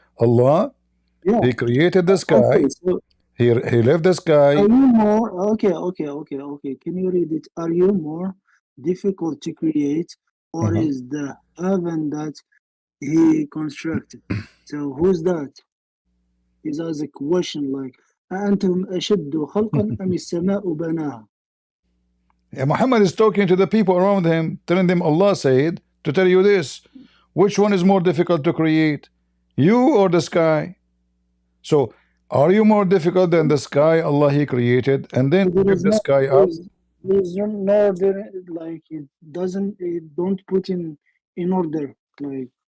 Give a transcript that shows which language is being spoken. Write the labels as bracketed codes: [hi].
[en] Allah, he created the sky. Okay, so he left the sky. Are you more, okay. Can you read it? Are you more difficult to create, or is the heaven that he constructed? So who's that? Is as a question like [ar] أأنتم أشد خلقا أم السماء بناها? [en] Yeah, Muhammad is talking to the people around him, telling them Allah said to tell you this. Which one is more difficult to create? You or the sky? So are you more difficult than the sky Allah he created and then lift the sky up? There's no order, like it don't put in order, like.